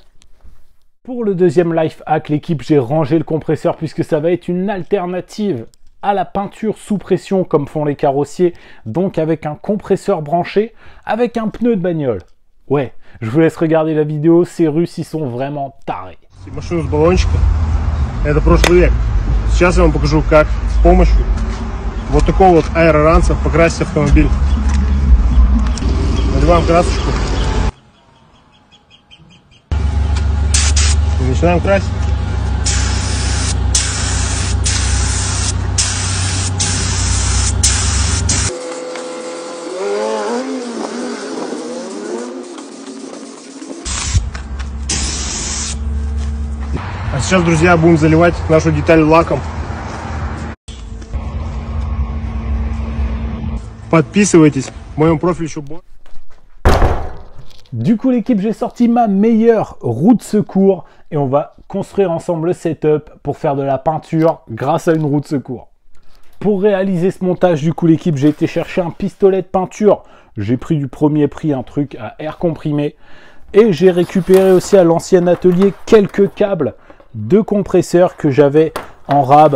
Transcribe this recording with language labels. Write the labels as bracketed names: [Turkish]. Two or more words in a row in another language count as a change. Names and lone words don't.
[French] Pour le deuxième [English] life hack, [French] l'équipe, j'ai rangé le compresseur puisque ça va être une alternative à la peinture sous pression comme font les carrossiers. Donc avec un compresseur branché, avec un pneu de bagnole. Ouais, je vous laisse regarder la vidéo, ces Russes, ils sont vraiment tarés. [Russian] Машину с баллончика. Это прошлый век. Сейчас я вам покажу, как с помощью вот такого вот аэроранца покрасить автомобиль. Наливаем красочку и начинаем красить. А сейчас, друзья, будем заливать нашу деталь лаком. Подписывайтесь. В моем профиле еще больше. [French] Du coup l'équipe, j'ai sorti ma meilleure roue de secours et on va construire ensemble le setup pour faire de la peinture grâce à une roue de secours. Pour réaliser ce montage, du coup l'équipe, j'ai été chercher un pistolet de peinture. J'ai pris du premier prix un truc à air comprimé et j'ai récupéré aussi à l'ancien atelier quelques câbles de compresseurs que j'avais en rab.